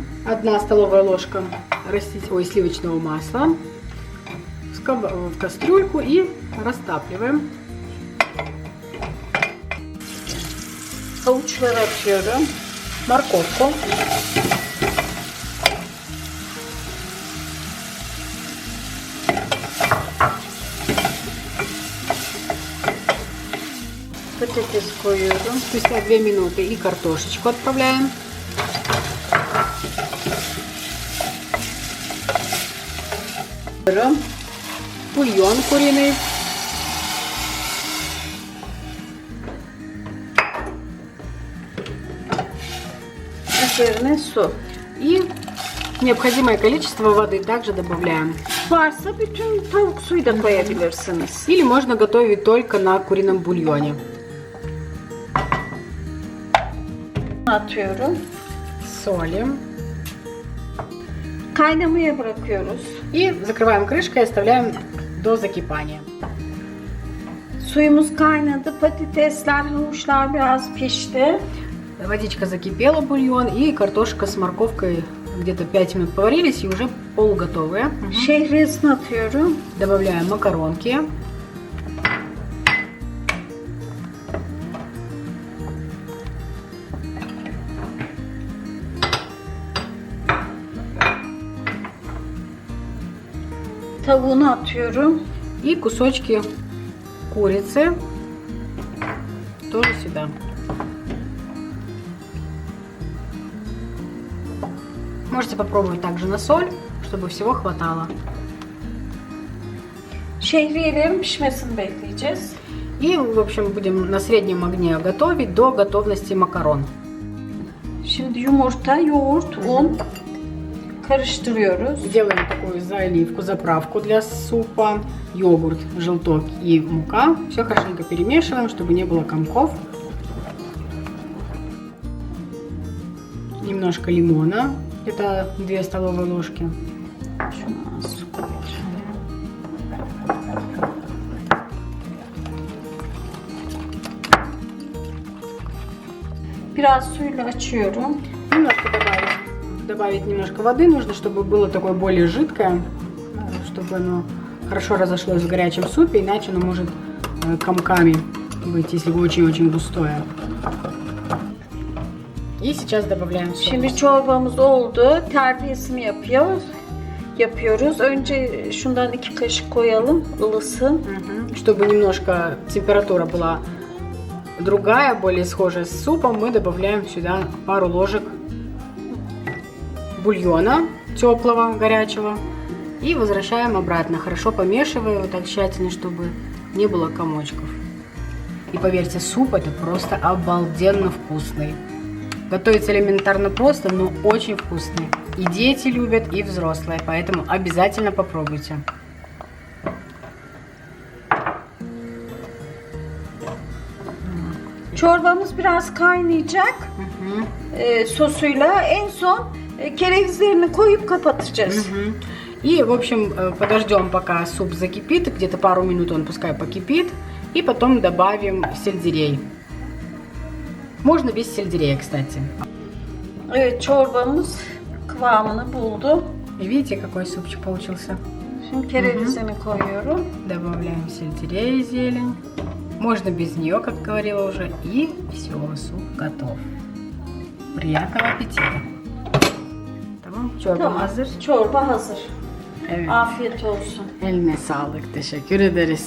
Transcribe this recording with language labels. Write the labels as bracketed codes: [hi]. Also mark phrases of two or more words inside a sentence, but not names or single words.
[ru] 1 столовая ложка сливочного масла в кастрюльку и растапливаем. [tr] Havuçları atıyorum. [ru] Морковку. [tr] Patates koyuyorum. [ru] Спустя 2 минуты и картошечку отправляем. Бульон куриный. [tr] Üzerine su. [ru] И необходимое количество воды также добавляем. [tr] Varsa bütün tavuk suyu da koyabilirsiniz. [ru] Или можно готовить только на курином бульоне. [tr] Atıyorum. [ru] Солим. [tr] Kaynamaya bırakıyoruz. [ru] И закрываем крышкой и оставляем до закипания. [tr] Suyumuz kaynadı. Patatesler, havuçlar biraz pişti. [ru] Водичка закипела, бульон, и картошка с морковкой где-то 5 минут поварились и уже полуготовые. [tr] Şehriyesini atıyorum. [ru] Добавляем макаронки. [tr] Tavuğunu atıyorum. [ru] И кусочки курицы тоже сюда. Можете попробовать также на соль, чтобы всего хватало. [tr] Şehriyelerin pişmesini bekleyeceğiz. [ru] И, в общем, будем на среднем огне готовить до готовности макарон. [tr] Şimdi yumurta, yoğurt, un karıştırıyoruz. [ru] Делаем такую заливку, заправку для супа, йогурт, желток и мука. Все хорошенько перемешиваем, чтобы не было комков. Немножко лимона, это 2 столовые ложки. [tr] Şunu az su koyacağım. Biraz suyla açıyorum. [ru] Немножко добавить немножко воды нужно, чтобы было такое более жидкое, чтобы оно хорошо разошлось в горячем супе, иначе оно может комками быть, если очень-очень густое. И сейчас добавляем соус. [tr] Şimdi çorbamız oldu. Terbiyesini yapıyoruz. Önce şundan 2 kaşık koyalım, ılısın. [ru] Чтобы немножко температура была другая, более схожая с супом, мы добавляем сюда пару ложек бульона теплого, горячего. И возвращаем обратно, хорошо помешивая вот так тщательно, чтобы не было комочков. И поверьте, суп это просто обалденно вкусный. Готовится элементарно просто, но очень вкусный. И дети любят, и взрослые, поэтому обязательно попробуйте. [tr] Çorbamız biraz kaynayacak. Sosuyla en son kerevizlerini koyup kapatacağız. [ru] И, в общем, подождем, пока суп закипит, где-то пару минут он пускай покипит, и потом добавим сельдерей. Можно без сельдерея, кстати. [tr] Evet, çorbamız kıvamını buldu. [ru] И видите, какой супчик получился? [tr] Şimdi kerevizini koyuyorum. [ru] Добавляем сельдерей и зелень. Можно без нее, как говорила уже. И все, суп готов. Приятного аппетита. [tr] Tamam, çorba hazır. Çorba hazır. Evet. Afiyet olsun. Eline sağlık, teşekkür ederiz.